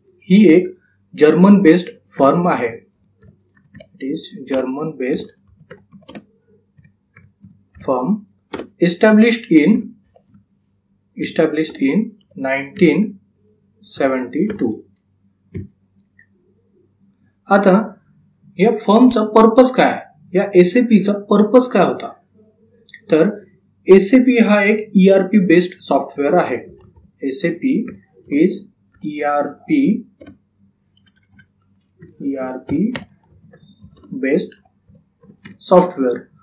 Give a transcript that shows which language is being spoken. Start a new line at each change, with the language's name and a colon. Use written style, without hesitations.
Marathi: ही एक German based firm आहे.
English: It is German based firm established in 1972.
Marathi: आता या फर्मचा पर्पज काय आहे, या एसएपीचा पर्पज काय होता, तर एसएपी हा एक ईआरपी बेस्ड सॉफ्टवेअर आहे.
English: SAP is ERP based software.